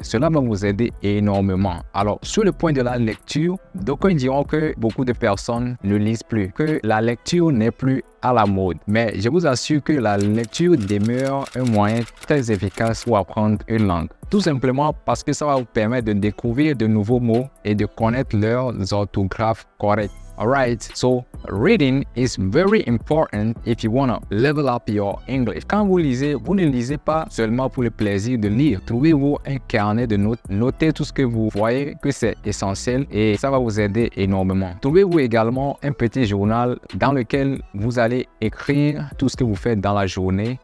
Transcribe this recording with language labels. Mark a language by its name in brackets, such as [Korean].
[French] Cela va vous aider énormément. Alors, sur le point de la lecture, d'aucuns diront que beaucoup de personnes ne lisent plus, que la lecture n'est plus à la mode. Mais je vous assure que la lecture demeure un moyen très efficace pour apprendre une langue. Tout simplement parce que ça va vous permettre de découvrir de nouveaux mots et de connaître leurs orthographes correctes. [English] Alright, so reading is very important if you want to level up your English. [French] Quand vous lisez, vous ne lisez pas seulement pour le plaisir de lire. Trouvez-vous un carnet de notes, notez tout ce que vous voyez que c'est essentiel et ça va vous aider énormément. Trouvez-vous également un petit journal dans lequel vous allez écrire tout ce que vous faites dans la journée.